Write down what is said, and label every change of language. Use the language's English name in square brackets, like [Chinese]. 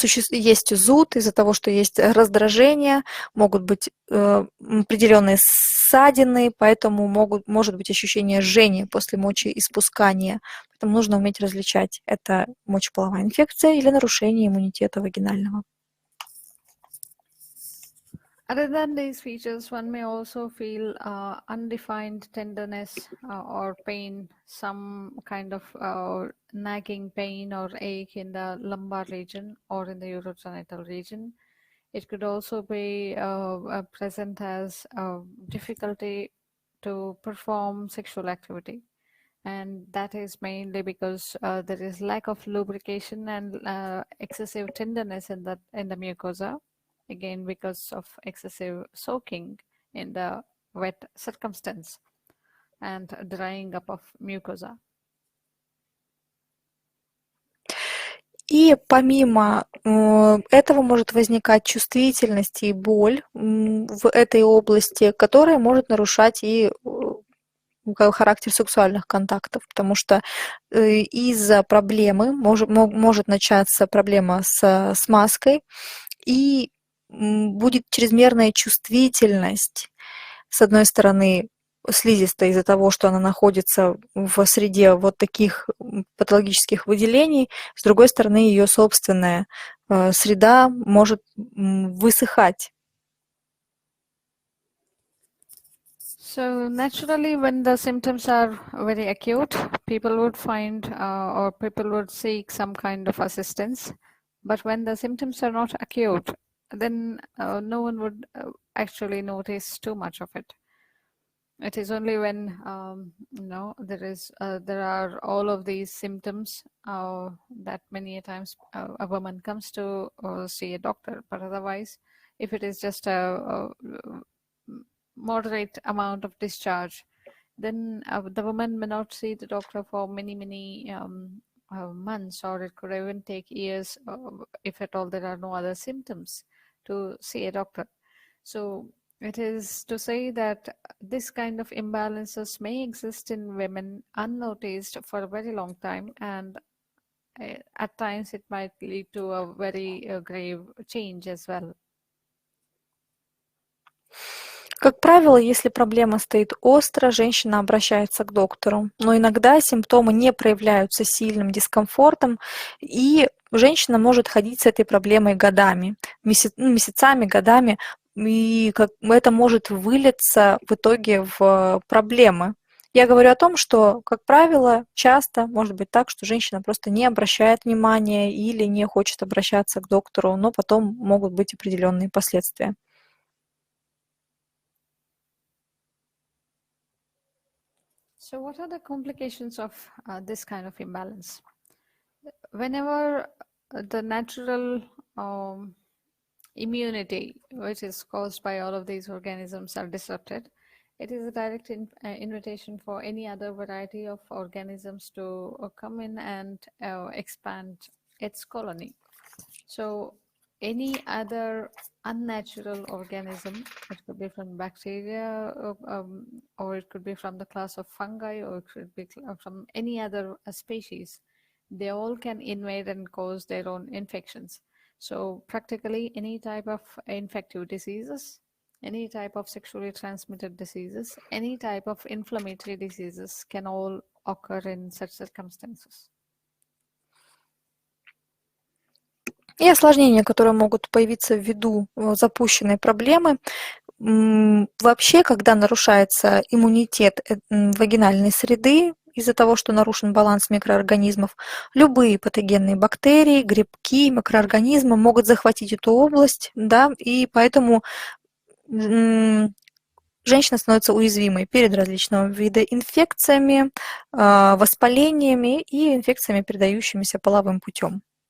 [Russian] есть зуд, из-за того, что есть раздражение, могут быть определенные ссадины, поэтому может быть ощущение жжения после мочеиспускания. Поэтому нужно уметь различать, это мочеполовая инфекция или нарушение иммунитета вагинального. [English] Other than these features, one may also feel undefined tenderness or pain, some kind of nagging pain or ache in the lumbar region or in the urogenital region. It could also be present as difficulty to perform sexual activity. And that is mainly because there is lack of lubrication and excessive tenderness in the mucosa, again because of excessive soaking in the wet circumstance and drying up of mucosa. [Russian] И помимо этого может возникать чувствительность и боль в этой области, которая может нарушать и характер сексуальных контактов, потому что из-за проблемы может начаться проблема с смазкой, и будет чрезмерная чувствительность, с одной стороны, слизистой из-за того, что она находится в среде вот таких патологических выделений, с другой стороны, ее собственная среда может высыхать. [English] So naturally, when the symptoms are very acute, people would find or people would seek some kind of assistance. But when the symptoms are not acute, then no one would actually notice too much of it. It is only when there are all of these symptoms that many a times a woman comes to see a doctor. But otherwise, if it is just a moderate amount of discharge, then the woman may not see the doctor for many months, or it could even take years if at all there are no other symptoms to see a doctor. So it is to say that this kind of imbalances may exist in women unnoticed for a very long time, and at times it might lead to a very grave change as well. [Russian] Как правило, если проблема стоит остро, женщина обращается к доктору, но иногда симптомы не проявляются сильным дискомфортом, и женщина может ходить с этой проблемой годами, месяцами, годами, и это может вылиться в итоге в проблемы. Я говорю о том, что, как правило, часто может быть так, что женщина просто не обращает внимания или не хочет обращаться к доктору, но потом могут быть определенные последствия. [English] So what are the complications of this kind of imbalance? Whenever the natural immunity, which is caused by all of these organisms, are disrupted, it is a direct invitation for any other variety of organisms to come in and expand its colony. So any other unnatural organism, it could be from bacteria, or it could be from the class of fungi, or it could be from any other species, they all can invade and cause their own infections. So practically any type of infective diseases, any type of sexually transmitted diseases, any type of inflammatory diseases can all occur in such circumstances. [Russian] И осложнения, которые могут появиться ввиду запущенной проблемы. Вообще, когда нарушается иммунитет вагинальной среды из-за того, что нарушен баланс микроорганизмов, любые патогенные бактерии, грибки, микроорганизмы могут захватить эту область, да, и поэтому женщина становится уязвимой перед различного вида инфекциями, воспалениями и инфекциями, передающимися половым путем.